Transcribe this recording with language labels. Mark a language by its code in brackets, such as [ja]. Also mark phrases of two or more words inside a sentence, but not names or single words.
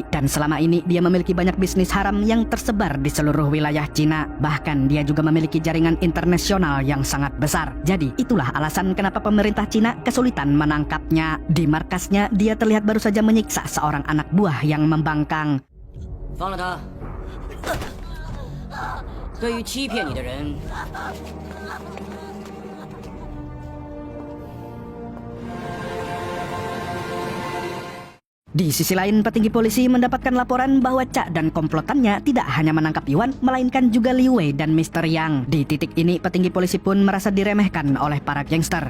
[id] Dan selama ini dia memiliki banyak bisnis haram yang tersebar di seluruh wilayah Cina. Bahkan dia juga memiliki jaringan internasional yang sangat besar. Jadi itulah alasan kenapa pemerintah Cina kesulitan menangkapnya. Di markasnya, dia terlihat baru saja menyiksa seorang anak buah yang membangkang. [zh] 放了他。对于欺骗你的人， [id] Di sisi lain, petinggi polisi mendapatkan laporan bahwa Cha dan komplotannya tidak hanya menangkap Yuan, melainkan juga Liu Wei dan Mr. Yang. Di titik ini, petinggi polisi pun merasa diremehkan oleh para gangster.